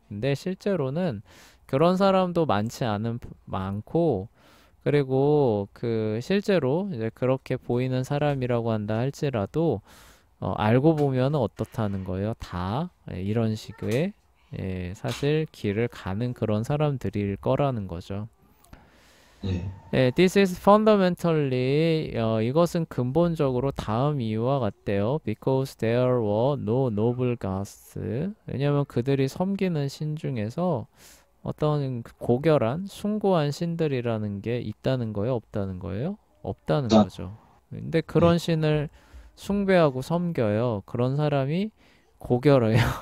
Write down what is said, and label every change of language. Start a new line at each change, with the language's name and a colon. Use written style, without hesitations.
Korean: 근데 실제로는 그런 사람도 많고, 그리고 그 실제로 이제 그렇게 보이는 사람이라고 한다 할지라도 알고 보면 어떻다는 거예요. 다 이런 식의 사실 길을 가는 그런 사람들일 거라는 거죠. 네.
English: This is fundamentally
Korean: 이것은 근본적으로 다음 이유와 같대요.
English: Because there were no noble gods.
Korean: 왜냐하면 그들이 섬기는 신 중에서 어떤 그 고결한 숭고한 신들이라는 게 있다는 거예요, 없다는 거예요? 없다는 자, 거죠. 근데 네. 그런 신을 숭배하고 섬겨요. 그런 사람이 고결해요.